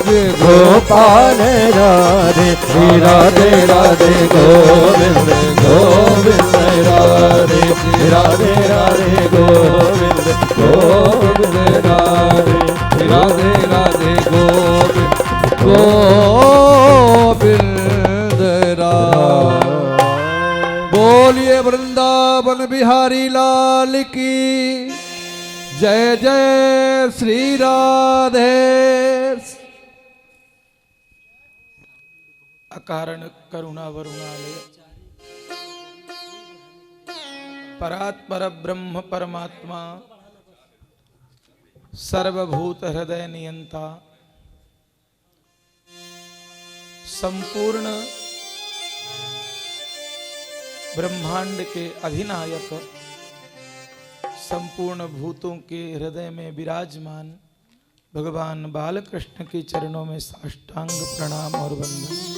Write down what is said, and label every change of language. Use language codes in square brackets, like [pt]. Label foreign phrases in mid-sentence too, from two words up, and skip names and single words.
[hi] गोपाल राधे श्री राधे राधे गोविंद गोविंद राधे राधे राधे गोविंद गोविंद राधे राधे राधे गोविंद गोविंद राधे बोलिए वृंदावन बिहारी लाल की जय जय श्री राधे। अकारण करुणा वरुणालय परात्पर ब्रह्म परमात्मा सर्वभूत हृदय नियंता संपूर्ण ब्रह्मांड के अधिनायक संपूर्ण भूतों के हृदय में विराजमान भगवान बालकृष्ण के चरणों में साष्टांग प्रणाम और वंदन।